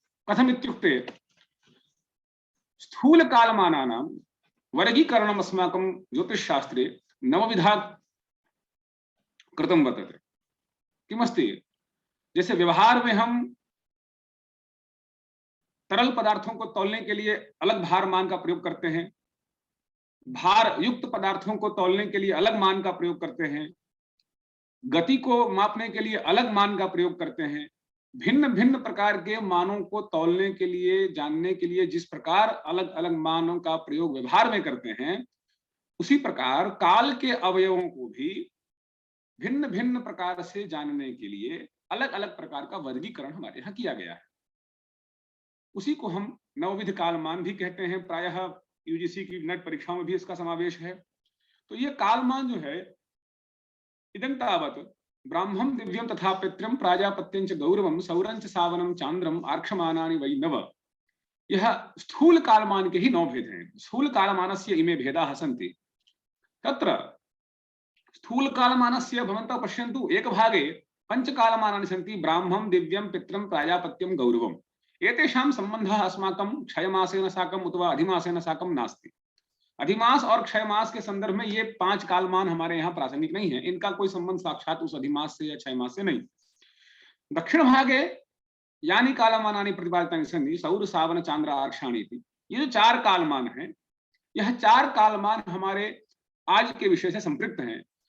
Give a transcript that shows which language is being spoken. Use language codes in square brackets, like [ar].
[sa] कथम् इत्युक्ते, स्थूल कालमानानां वर्गीकरणम् अस्माकं ज्योतिषशास्त्रे नवविधा कृतं वर्तते। किमस्ति? [hi] जैसे व्यवहार में हम तरल पदार्थों को तौलने के लिए अलग भार मान का प्रयोग करते हैं, भार युक्त पदार्थों को तौलने के लिए अलग मान का प्रयोग करते हैं, गति को मापने के लिए अलग मान का प्रयोग करते हैं। भिन्न भिन्न प्रकार के मानों को तौलने के लिए, जानने के लिए जिस प्रकार अलग अलग मानों का प्रयोग व्यवहार में करते हैं, उसी प्रकार काल के अवयवों को भी भिन्न भिन्न प्रकार से जानने के लिए अलग अलग प्रकार का वर्गीकरण हमारे यहाँ किया गया है। उसी को हम नवविध कालमान भी कहते हैं। प्रायः यूजीसी की नेट परीक्षाओं में भी इसका समावेश है। तो ये कालमान जो है, [sa] इदं तावत् ब्राह्मं दिव्यं तथा पितरं प्राजापत्यं च गौरवं सौरं च सावनं चांद्रम आर्क्षमानानि वै नव। [hi] यह स्थूल कालमान के ही 9 भेद हैं। [sa] स्थूल कालमानस्य इमे भेदाः सन्ति। तत्र स्थूल कालमानस्य भवन्तः पश्यन्तु, एक भागे पंचकालमानानि सन्ति। ब्राह्मं दिव्यं पितरं प्राजापत्यं गौरवम्। एतेषां संबंधः अस्माकं क्षयमासेन साकम् अथवा अधिमासेन साकं नास्ति। [hi] अधिमास और क्षयमास के संदर्भ में ये 5 कालमान हमारे यहाँ प्रासंगिक नहीं है। इनका कोई संबंध साक्षात उस अधिमास से या क्षयमास से नहीं। [sa] दक्षिण भागे यानी कालमानानि प्रतिपादितानि सन्ति सौर सावन चांद्र आर्क्षाणि इति। [hi] ये जो 4 कालमान हैं, यह 4 कालमान हमारे आज के विषय से संपृक्त हैं।